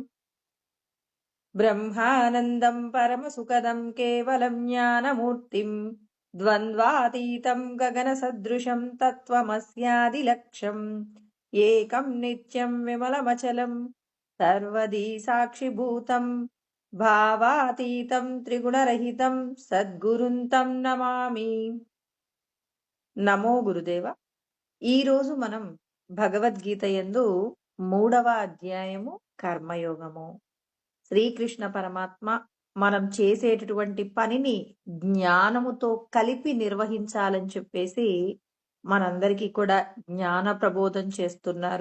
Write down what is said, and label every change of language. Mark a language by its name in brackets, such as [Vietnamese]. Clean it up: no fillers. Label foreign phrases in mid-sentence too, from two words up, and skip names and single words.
[Sanskrit] ब्रह्मानन्दं परमसुखदं केवलं ज्ञानमूर्तिं द्वन्द्वातीतं गगनसदृशं तत्त्वमस्यादिलक्ष्यम् एकं नित्यं विमलमचलं सर्वदी साक्षिभूतं भावातीतं त्रिगुणरहितं [Telugu] సద్గురుం తం నమామి. [Sanskrit] నమో గురుదేవ. [Telugu] ఈరోజు మనం భగవద్గీత యందు 3వ అధ్యాయము కర్మయోగము. శ్రీకృష్ణ పరమాత్మ మనం చేసేటటువంటి పనిని జ్ఞానముతో కలిపి నిర్వహించాలని చెప్పేసి మనందరికీ కూడా జ్ఞాన ప్రబోధం చేస్తున్నారు.